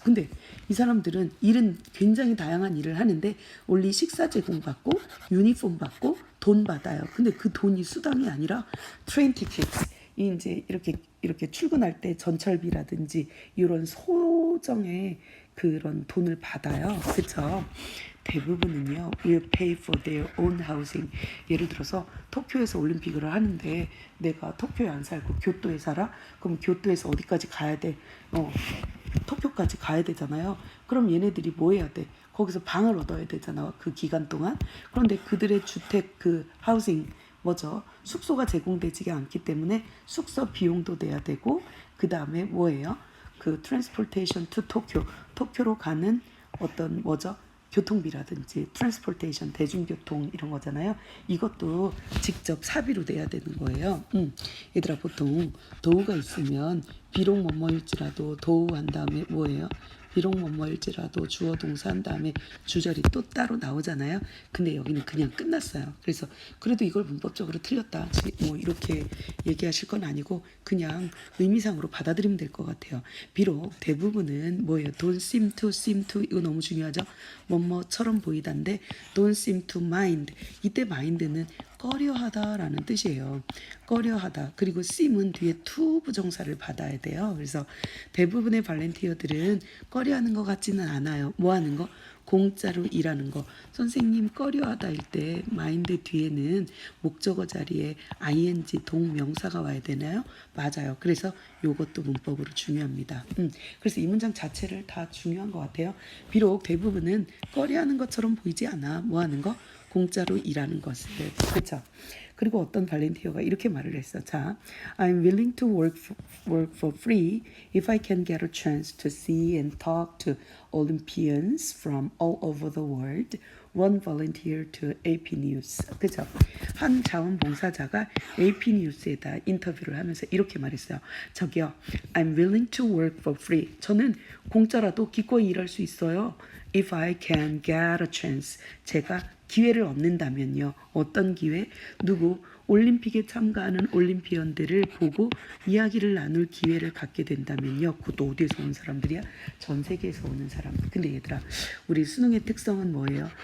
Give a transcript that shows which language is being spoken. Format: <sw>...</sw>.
<ko>근데 이 사람들은 일은 굉장히 다양한 일을 하는데 only 식사 제공받고 유니폼 받고 돈 받아요. 근데 그 돈이 수당이 아니라 트레인 티켓. 이제 이렇게 출근할 때 전철비라든지 이런 소정의 그런 돈을 받아요. 그렇죠? 대부분은요,</ko> <en>will pay for their own housing.</en> <ko>예를 들어서 도쿄에서 올림픽을 하는데 내가 도쿄에 안 살고 교토에 살아? 그럼 교토에서 어디까지 가야 돼? 도쿄까지 가야 되잖아요. 그럼 얘네들이 뭐 해야 돼? 거기서 방을 얻어야 되잖아. 그 기간 동안. 그런데 그들의 주택 그 하우싱 뭐죠? 숙소가 제공되지가 않기 때문에 숙소 비용도 내야 되고 그 다음에 뭐예요? 그 트랜스포테이션 투 토쿄로 가는 어떤 뭐죠? 교통비라든지 트랜스포테이션 대중교통 이런 거잖아요. 이것도 직접 사비로 내야 되는 거예요. 얘들아 보통 도우가 있으면 비록 뭐뭐일지라도 도우 한 다음에 뭐예요? 비록 뭐뭐일지라도 주어 동사 한 다음에 주절이 또 따로 나오잖아요. 근데 여기는 그냥 끝났어요. 그래서 그래도 이걸 문법적으로 틀렸다 뭐 이렇게 얘기하실 건 아니고 그냥 의미상으로 받아들이면 될 것 같아요. 비록 대부분은 뭐예요? don't seem to 이거 너무 중요하죠. 뭐뭐처럼 보이다인데</ko> <en>don't seem to mind.</en> <ko>이때 mind는 꺼려하다라는 뜻이에요. 꺼려하다. 그리고 seem은 뒤에 to 부정사를 받아야 돼요. 그래서 대부분의 발렌티어들은 꺼려하는 것 같지는 않아요. 뭐 하는 거? 공짜로 일하는 거. 선생님 꺼려하다일 때 마인드 뒤에는 목적어 자리에 ing 동명사가 와야 되나요? 맞아요. 그래서 이것도 문법으로 중요합니다. 그래서 이 문장 자체를 다 중요한 것 같아요. 비록 대부분은 꺼려하는 것처럼 보이지 않아. 뭐 하는 거? 공짜로 일하는 것을. 그렇죠? 그리고 어떤 발렌티어가 이렇게 말을 했어.</ko> <en>자, I'm willing to work for free if I can get a chance to see and talk to Olympians from all over the world. One volunteer to AP News.</en> <ko>그죠? 한 자원봉사자가 AP News에다 인터뷰를 하면서 이렇게 말했어요. 저기요,</ko> <en>I'm willing to work for free.</en> <ko>저는 공짜라도 기꺼이 일할 수 있어요.</ko> <en>If I can get a chance.</en> <ko>제가 기회를 얻는다면요. 어떤 기회? 누구? 올림픽에 참가하는 올림피언들을 보고 이야기를 나눌 기회를 갖게 된다면요. 그것도 어디에서 온 사람들이야? 전 세계에서 오는 사람들. 근데 얘들아, 우리 수능의 특성은 뭐예요?</ko>